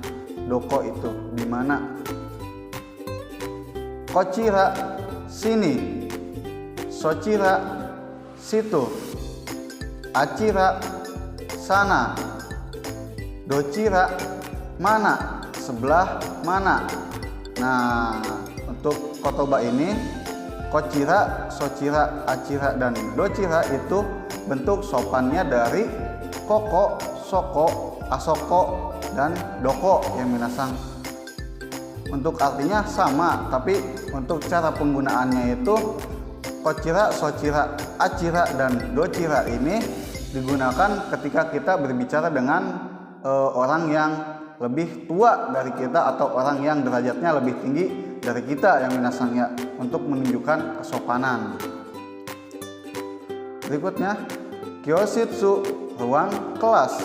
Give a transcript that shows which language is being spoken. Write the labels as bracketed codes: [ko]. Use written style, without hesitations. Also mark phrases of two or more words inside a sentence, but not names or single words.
[id] Doko itu di mana? Kochira, sini. Sochira, situ. Achira, sana. Dochira, mana? Sebelah mana? Nah, untuk kotoba ini [ja] こちら、そちら、あちら, [id] dan dochira itu bentuk sopannya dari [ja] ここ、そこ、あそこ, [id] dan doko yang minasan. Untuk artinya sama, tapi untuk cara penggunaannya itu [ja] こちら、そちら、あちら, [id] dan dochira ini digunakan ketika kita berbicara dengan orang yang lebih tua dari kita atau orang yang derajatnya lebih tinggi dari kita yang minasan ya, untuk menunjukkan kesopanan. Berikutnya, kyoshitsu, ruang kelas.